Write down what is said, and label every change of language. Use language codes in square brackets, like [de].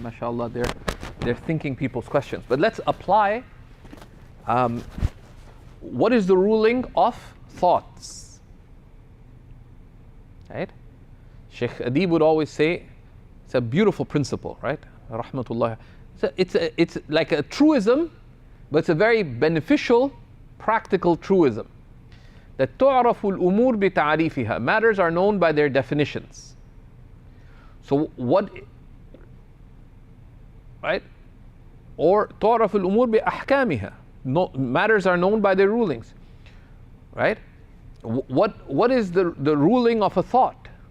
[en] MashaAllah, they're thinking people's questions. But let's apply what is the ruling of thoughts? Right? Shaykh Adib would always say, it's a beautiful principle, right? Rahmatullah. It's like a truism, but it's a very beneficial, practical truism. [ar] That تُعْرَفُ الْأُمُورِ بِتَعْرِيفِهَا. [en] Matters are known by their definitions. So what, right? [ar] Or تُعْرَفُ الْأُمُورِ بِأَحْكَامِهَا. [en] No, matters are known by their rulings, right? What is the ruling of a thought?